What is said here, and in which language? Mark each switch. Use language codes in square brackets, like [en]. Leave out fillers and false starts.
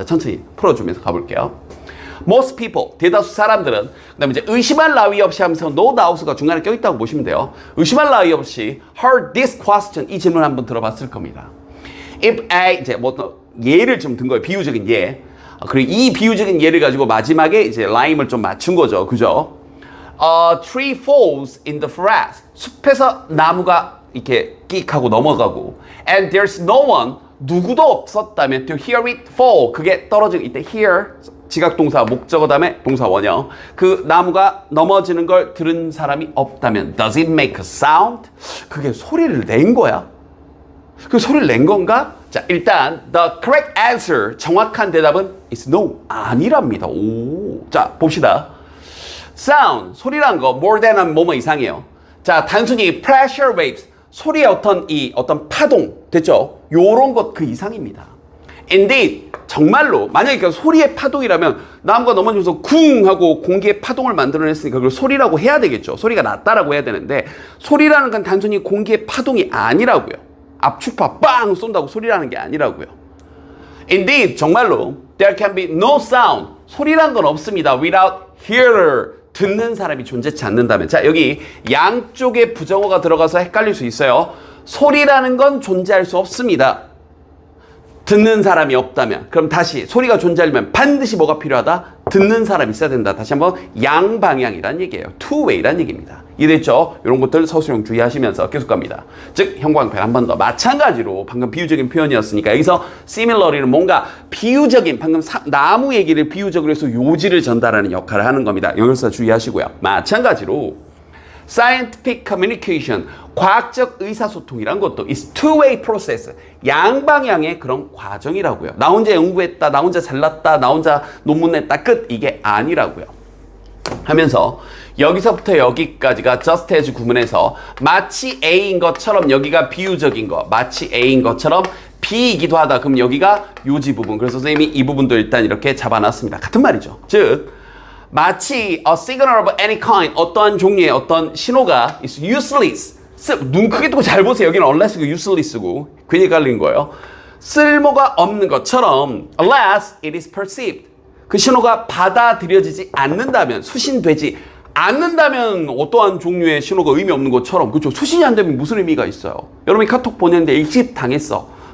[ko] 자, 천천히 풀어주면서 가볼게요. [en] Most people, [ko] 대다수 사람들은 그 다음에 이제 의심할 나위 없이 하면서 [en] no doubt [ko] 가 중간에 껴있다고 보시면 돼요. 의심할 나위 없이 [en] heard this question, [ko] 이 질문 한번 들어봤을 겁니다. [en] If A, [ko] 이제 뭐 예를 좀 든 거예요. 비유적인 예. 그리고 이 비유적인 예를 가지고 마지막에 이제 라임을 좀 맞춘 거죠. 그죠? [en] A tree falls in the forest. [ko] 숲에서 나무가 이렇게 끽 하고 넘어가고 [en] and there's no one, [ko] 누구도 없었다면 [en] to hear it fall. [ko] 그게 떨어지고 이때 hear 지각동사 목적어 다음에 동사 원형. 그 나무가 넘어지는 걸 들은 사람이 없다면 [en] does it make a sound? [ko] 그게 소리를 낸 거야? 그 소리를 낸 건가? 자, 일단 [en] the correct answer, [ko] 정확한 대답은 [en] is no, [ko] 아니랍니다. 오, 자, 봅시다. sound, 소리란 거 [en] more than [ko] 뭐뭐 이상이에요. 자, 단순히 [en] pressure waves, [ko] 소리의 어떤 파동, 됐죠? 요런 것 그 이상입니다. [en] indeed, [ko] 정말로 만약에 그 소리의 파동이라면 나무가 넘어지면서 쿵 하고 공기의 파동을 만들어냈으니까 그걸 소리라고 해야 되겠죠. 소리가 났다라고 해야 되는데 소리라는 건 단순히 공기의 파동이 아니라고요. 압축파 빵 쏜다고 소리라는 게 아니라고요. [en] Indeed, [ko] 정말로 [en] there can be no sound, [ko] 소리란 건 없습니다. [en] without hearer, [ko] 듣는 사람이 존재치 않는다면. 자, 여기 양쪽에 부정어가 들어가서 헷갈릴 수 있어요. 소리라는 건 존재할 수 없습니다. 듣는 사람이 없다면. 그럼 다시 소리가 존재하려면 반드시 뭐가 필요하다? 듣는 사람이 있어야 된다. 다시 한번 양방향이란 얘기예요. two-way란 얘기입니다. 이해됐죠? 이런 것들 서술형 주의하시면서 계속 갑니다. 즉 형광펜 한 번 더. 마찬가지로 방금 비유적인 표현이었으니까 여기서 similarly는 뭔가 비유적인, 방금 나무 얘기를 비유적으로 해서 요지를 전달하는 역할을 하는 겁니다. 영역사 주의하시고요. 마찬가지로 [en] scientific communication, [ko] 과학적 의사소통이란 것도 [en] is two-way process, [ko] 양방향의 그런 과정이라고요. 나 혼자 연구했다, 나 혼자 잘났다, 나 혼자 논문 냈다, 끝, 이게 아니라고요. 하면서 여기서부터 여기까지가 just as 구문에서 마치 A인 것처럼 여기가 비유적인 거, 마치 A인 것처럼 B이기도 하다. 그럼 여기가 요지 부분. 그래서 선생님이 이 부분도 일단 이렇게 잡아놨습니다. 같은 말이죠. 즉 마치 [en] a signal of any kind, [ko] 어떠한 종류의 어떤 신호가 [en] is useless. [ko] 눈 크게 뜨고 잘 보세요. 여기는 unless고 useless고 괜히 헷갈린 거예요. 쓸모가 없는 것처럼 [en] unless it is perceived. [ko] 그 신호가 받아들여지지 않는다면, 수신되지 않는다면 어떠한 종류의 신호가 의미 없는 것처럼, 그렇죠? 수신이 안 되면 무슨 의미가 있어요? 여러분이 카톡 보냈는데 읽씹 당했어.